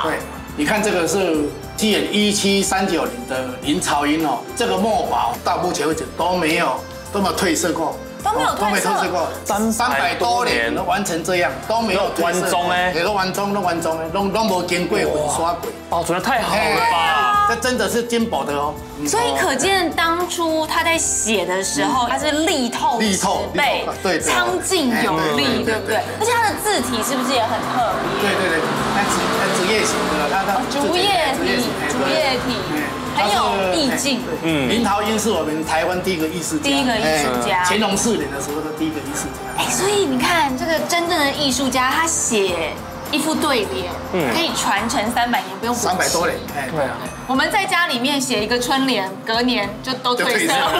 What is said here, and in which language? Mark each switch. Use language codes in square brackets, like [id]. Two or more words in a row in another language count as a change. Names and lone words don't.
[zh] 對，你看這個是紀元1739年的林朝英哦，這個墨寶到目前為止都沒有褪色過。都沒有褪色過，300多年都完成這樣，都沒有褪色，都完中，都沒經過粉刷過。保存得太好了吧？這真的是金箔的哦。所以可見當初他在寫的時候，他是力透紙背，蒼勁有力，對不對？而且他的字體是不是也很特別？對，它竹葉型的，它竹葉體。很有意境。林朝英是我們台灣第1個藝術家，乾隆4年的時候的第1個藝術家。所以你看，這個真正的藝術家，他寫一副對聯，可以傳承300年，不用 300多年，哎，对啊。我們在家裡面寫一個春聯，隔年就都褪色了。